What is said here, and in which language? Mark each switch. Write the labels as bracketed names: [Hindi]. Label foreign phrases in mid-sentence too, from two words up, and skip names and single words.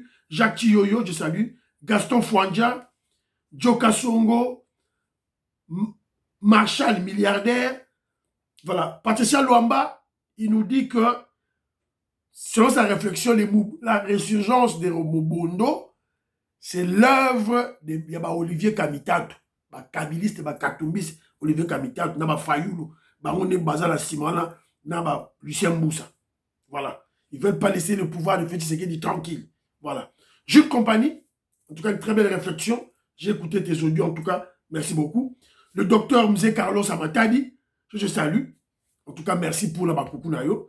[French] Jacques Chiyoyo, je salue. Gaston Fouandja, Joe Kassongo, Marshall, milliardaire. Voilà. Patricia Luamba, il nous dit que, selon sa réflexion, la résurgence de Mobondo, c'est l'œuvre de Olivier Kamitato. Kabiliste, Katumbis, Olivier Kamitato, Naba Fayoulou, Baroune Bazala Simona, Naba Lucien Moussa. Voilà. Ils ne veulent pas laisser le pouvoir de Félix Tshisekedi tranquille. Voilà. Jules Compagnie, en tout cas, une très belle réflexion. J'ai écouté tes audios, en tout cas, merci beaucoup. Le docteur Mzé Carlos Amatadi, je salue. En tout cas, merci pour la Bakukunayo.